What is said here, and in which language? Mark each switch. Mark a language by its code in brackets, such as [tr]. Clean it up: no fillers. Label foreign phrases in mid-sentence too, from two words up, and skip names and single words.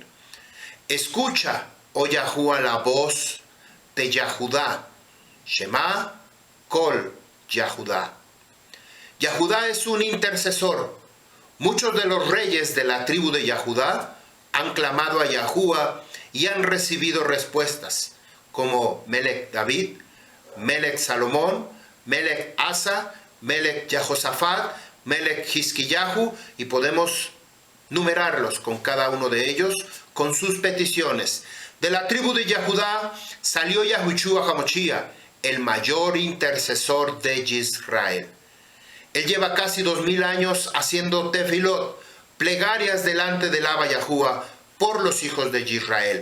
[es] Escucha, oh Yahuwah, la voz de Yahudá. [he] Shema Kol Yahudá. [es] Yahudá es un intercesor. Muchos de los reyes de la tribu de Yahudá han clamado a Yahuwah y han recibido respuestas, como Melech David, Melech Salomón, Melech Asa, Melech Jehosafat, Melech Hizkiyahu, y podemos numerarlos con cada uno de ellos con sus peticiones. De la tribu de Yahudá salió Yahushua HaMashiach, el mayor intercesor de Israel. Él lleva casi 2000 años haciendo tefilot, plegarias delante del Abba Yahuwah por los hijos de Israel.